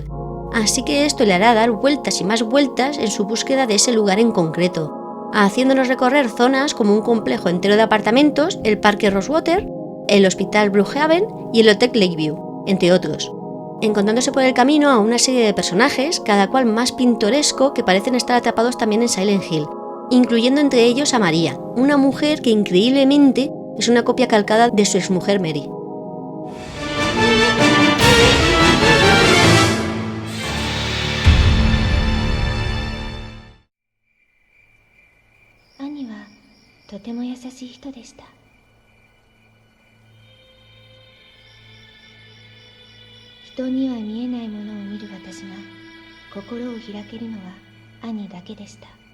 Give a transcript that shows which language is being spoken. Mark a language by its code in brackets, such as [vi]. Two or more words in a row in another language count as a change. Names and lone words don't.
[es] Así que esto le hará dar vueltas y más vueltas en su búsqueda de ese lugar en concreto, haciéndonos recorrer zonas como un complejo entero de apartamentos, el Parque Rosewater, el Hospital Brookhaven y el Hotel Lakeview, entre otros, encontrándose por el camino a una serie de personajes, cada cual más pintoresco, que parecen estar atrapados también en Silent Hill, incluyendo entre ellos a María, una mujer que increíblemente es una copia calcada de su exmujer Mary. [ja] 兄はとても優しい人でした。人には見えないものを見る私が心を開けるのは兄だけでした。